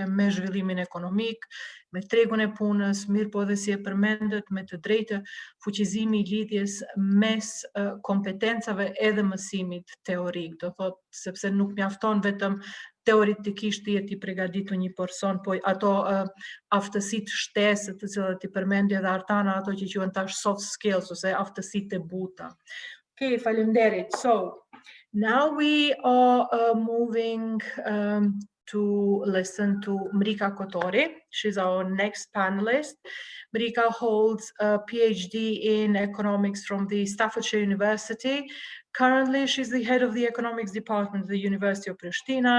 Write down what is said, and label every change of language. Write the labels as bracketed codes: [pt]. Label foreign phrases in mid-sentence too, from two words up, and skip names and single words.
[sq] me zhvillimin ekonomik, me tregun e punës, mirë po edhe si e përmendet me të drejtë fuqizimi i lidhjes mes kompetencave edhe mësimit teorik, do thotë sepse nuk mjafton vetëm teoretikisht të jetë i përgatitur një person, po ato aftësitë shtesë të cilat i përmendi edhe Artana, ato që quhen tash [en] soft skills [sq] ose aftësitë e buta. Okay, faleminderit. [en] So, now we are moving to listen to Mrika Kotori. She's our next panelist. Mrika holds a PhD in economics from the Staffordshire University. Currently, she's the head of the economics department at the University of Pristina.